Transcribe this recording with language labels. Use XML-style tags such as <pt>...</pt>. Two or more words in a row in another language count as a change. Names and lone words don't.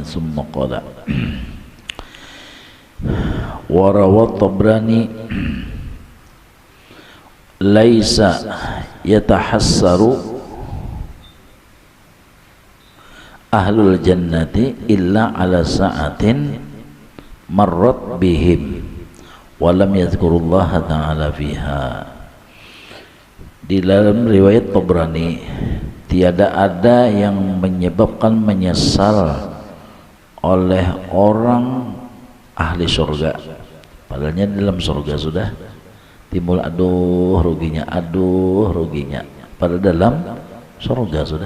<ar>ثم قال وروى الطبراني ليس يتحسر أهل الجنة إلا على ساعة مرت بهم ولم يذكروا الله تعالى فيها.</ar> <bjn>Di dalam riwayat Tabrani, tiada ada yang menyebabkan menyesal oleh orang ahli surga, padahalnya dalam surga sudah timbul aduh ruginya, pada dalam surga sudah.</bjn>